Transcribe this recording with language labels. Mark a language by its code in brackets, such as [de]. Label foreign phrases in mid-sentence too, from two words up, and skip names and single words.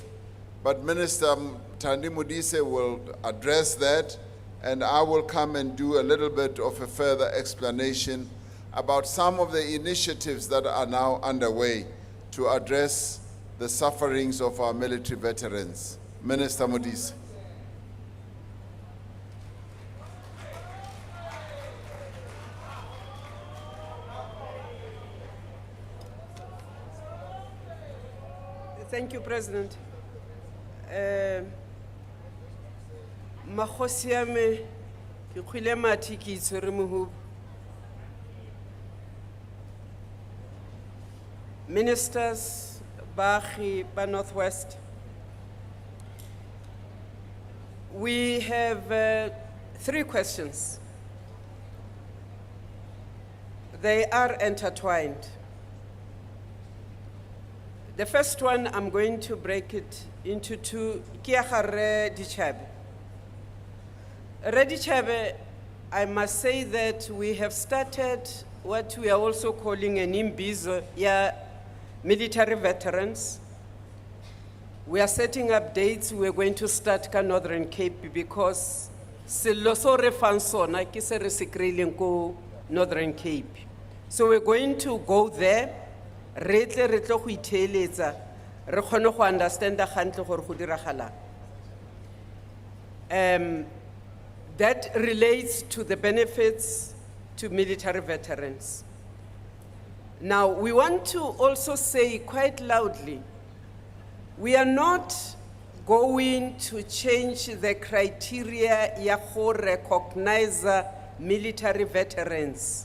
[en] But Minister Thandi Modise will address that, and I will come and do a little bit of a further explanation about some of the initiatives that are now underway to address the sufferings of our military veterans. Minister Modise. Thank you, President. [tn] Makgosi ya me, ke kgwile mathi ke itshwere mohubu. Ministers, baagi ba Northwest, [en] we have 3 questions. They are intertwined. The first one, I'm going to break it into 2. [tn] Ke ya ga Rre Ditšhabe. Rre Ditšhabe, [en] I must say that we have started what we are also calling an Imbizo, military veterans. We are setting up dates. We're going to start ka Northern Cape because [tn] selo so re fang sona ke se re se kry-ileng ko [en] Northern Cape. So we're going to go there. [tn] Re tle go itheeletsa re kgone go understand gantle gore go diragalang. [en] That relates to the benefits to military veterans. Now, we want to also say quite loudly, we are not going to change the criteria [tn] ya go [en] recognize military veterans.